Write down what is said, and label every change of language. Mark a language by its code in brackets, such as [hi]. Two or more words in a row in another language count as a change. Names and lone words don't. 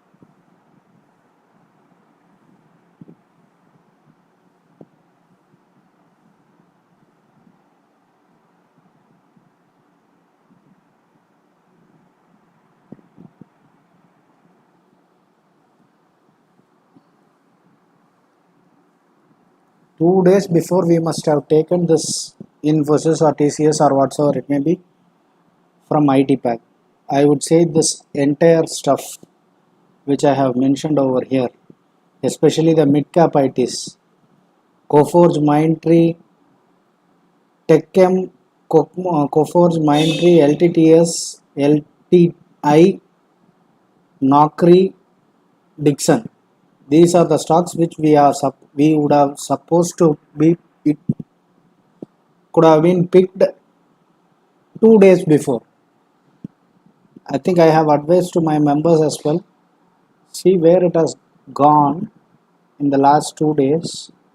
[en] 2 days before we must have taken this Infosys or TCS or whatsoever it may be from IT pack. I would say this entire stuff which I have mentioned over here, especially the mid cap ITs, Coforge, Mindtree, TechM, Coforge, Mindtree, LTTS, LTI, Naukri, Dixon. These are the stocks which we would have supposed to be. It could have been picked 2 days before. I think I have advised to my members as well. See where it has gone in the last 2 days.